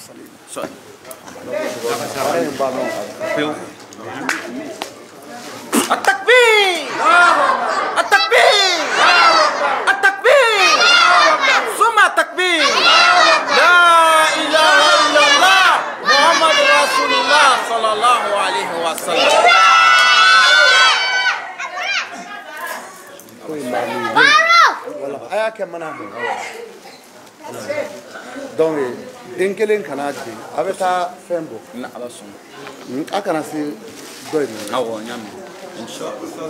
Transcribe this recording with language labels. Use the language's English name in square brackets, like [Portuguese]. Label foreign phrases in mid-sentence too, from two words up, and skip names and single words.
[Arabic] التكبير التكبير التكبير ثم التكبير لا إله إلا الله محمد رسول الله صلى الله عليه وسلم. [Bambara] donc den kelen kana di a bɛ taa fɛn bɔ na ala sɔnna a kana se dɔ in ma awɔ n y'a mɛn [Arabic] إن شاء الله